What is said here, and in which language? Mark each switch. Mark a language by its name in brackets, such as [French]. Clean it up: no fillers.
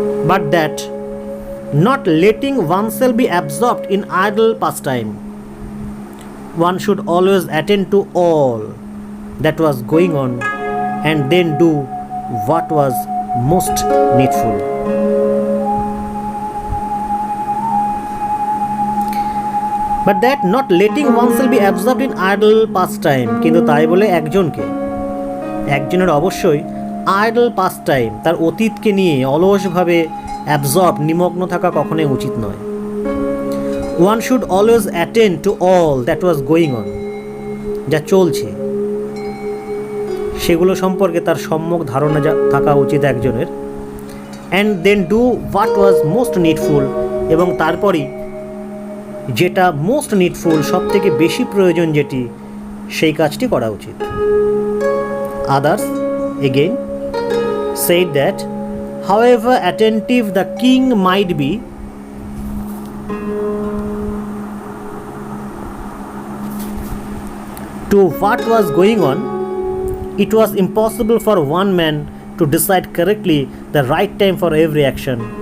[English] But that not letting oneself be absorbed in idle pastime, one should always attend to all that was going on and then do what was most needful. But that not letting oneself be absorbed in idle pastime, [Bangla] কিন্তু তাই বলে একজনের অবশ্যই idol পাস্টাইম, তার অতীতকে নিয়ে অলসভাবে absorb, নিমগ্ন থাকা কখনোই উচিত নয়। [English] one should always attend to all that was going on, [Bangla] যা চলছে সেগুলো সম্পর্কে তার সম্যক ধারণা থাকা উচিত একজনের। [English] and then do what was most needful, [Bangla] এবং তারপরই যেটা মোস্ট নিডফুল, সব থেকে বেশি প্রয়োজন যেটি, সেই কাজটি করা উচিত। [English] others again said that however attentive the king might be to what was going on, it was impossible for one man to decide correctly the right time for every action,